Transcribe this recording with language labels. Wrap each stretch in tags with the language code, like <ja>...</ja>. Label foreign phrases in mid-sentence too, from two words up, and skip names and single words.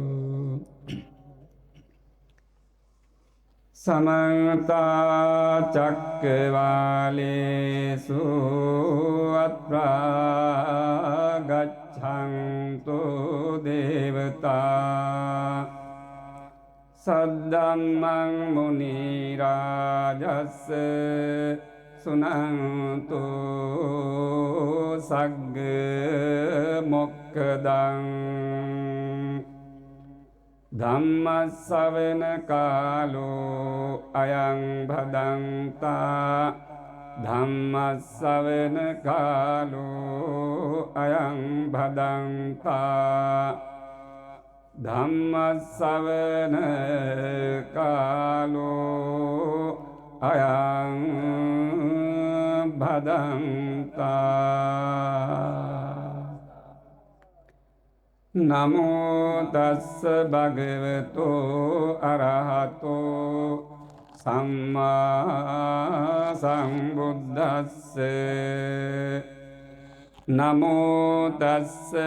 <pi>समन्त चक्रवालेषु अत्रा गच्छन्तु देवता सद्धम्मं मुनिराजस्य सुनन्तु सग्ग मोक्खदं ධම්මස්සවන කාලෝ අයං භදන්තා ධම්මස්සවන කාලෝ අයං භදන්තා ධම්මස්සවන කාලෝ අයං භදන්තා නමෝ තස්ස භගවතෝ අරහතෝ සම්මා සම්බුද්දස්ස නමෝ තස්ස</pi>